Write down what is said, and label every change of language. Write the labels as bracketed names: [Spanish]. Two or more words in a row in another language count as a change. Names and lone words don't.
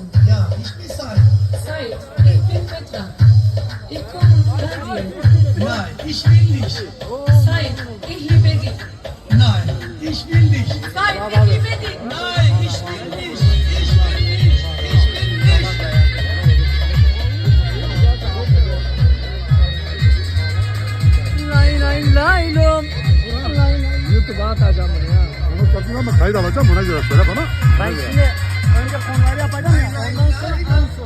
[German] Ja, ich bin Said. Said, ich bin Petra. Ich komme von dir. Nein, ich will nicht. Said, ich liebe dich. Nein, ich will nicht. Said, ich liebe dich. Nein, ich will nicht. Ich will nicht. Ich will nicht. Lay lay lay lom. [Turkish] YouTube'a atacağım bunu ya. Onu satın ama kayıt alacağım buna göre söyle bana. Ben şimdi önce konuları yapacağım ya. Ondan sonra en son.